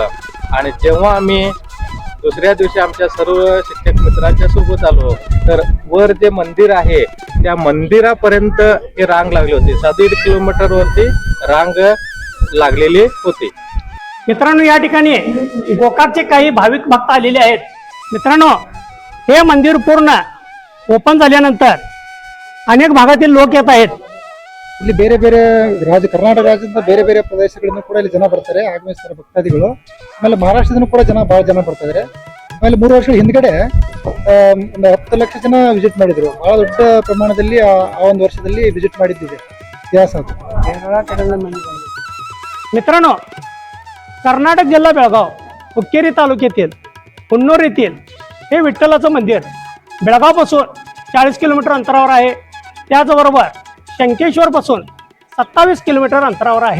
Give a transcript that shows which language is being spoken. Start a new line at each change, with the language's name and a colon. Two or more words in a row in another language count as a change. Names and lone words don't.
Marathi: आणि जेव्हा आम्ही दुसऱ्या दिवशी आमच्या सर्व शिक्षक मित्रांच्या सोबत आलो तर वर जे मंदिर आहे त्या मंदिरापर्यंत ही रांग लागली होती. 7.5 किलोमीटरवरती रांग लागलेली होती. मित्रांनो, या ठिकाणी गोकाकचे काही भाविक भक्त आलेले आहेत. मित्रांनो, हे मंदिर पूर्ण ओपन झाल्यानंतर अनेक भागातील लोक येत आहेत.
Kannada: ಇಲ್ಲಿ ಬೇರೆ ಬೇರೆ ಕರ್ನಾಟಕ ರಾಜ್ಯದಿಂದ ಬೇರೆ ಬೇರೆ ಪ್ರದೇಶಗಳಿಂದ ಕೂಡ ಇಲ್ಲಿ ಜನ ಬರ್ತಾರೆ, ಆಗಮಿಸ್ತಾರೆ ಭಕ್ತಾದಿಗಳು. ಆಮೇಲೆ ಮಹಾರಾಷ್ಟ್ರದಿಂದ ಕೂಡ ಬಹಳ ಜನ ಬರ್ತಾ ಇದ್ದಾರೆ. ಆಮೇಲೆ 3 ವರ್ಷಗಳ ಹಿಂದ್ಗಡೆ ಒಂದು 10 ಲಕ್ಷ ಜನ ವಿಸಿಟ್ ಮಾಡಿದ್ರು. ಬಹಳ ದೊಡ್ಡ ಪ್ರಮಾಣದಲ್ಲಿ ಆ ಒಂದು ವರ್ಷದಲ್ಲಿ ವಿಸಿಟ್ ಮಾಡಿದ್ದಿದೆ ಇತಿಹಾಸ ಅದು.
Marathi: मित्रांनो, कर्नाटक जिल्हा बेळगाव हुक्केरी तालुक्यातील हुन्नूर येथील हे विठ्ठलाचं मंदिर बेळगावपासून 40 किलोमीटर अंतरावर आहे. त्याचबरोबर शंकेश्वरपासून 27 किलोमीटर अंतरावर आहे.